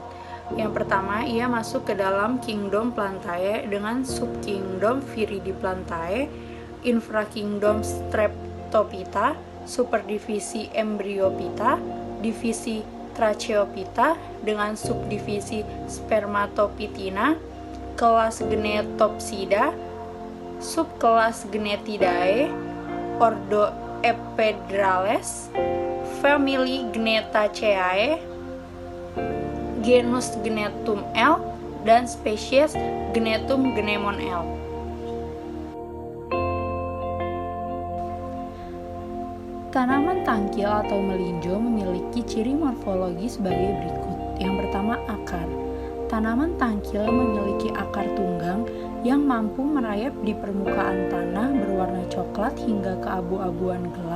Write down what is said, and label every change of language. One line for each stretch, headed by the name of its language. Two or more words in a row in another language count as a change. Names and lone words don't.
Indonesian: Yang pertama, ia masuk ke dalam kingdom Plantae dengan subkingdom Viridiplantae, infrakingdom Streptophyta, superdivisi Embryophyta, divisi Tracheophyta dengan subdivisi Spermatophytina, kelas Genetopsida, subkelas Genetidae, ordo Epedrales, famili Gnetaceae, genus Gnetum L, dan spesies Gnetum gnemon L. Tanaman tangkil atau melinjo memiliki ciri morfologi sebagai berikut. Yang pertama, akar. Tanaman tangkil memiliki akar tunggang yang mampu merayap di permukaan tanah berwarna coklat hingga keabu-abuan gelap.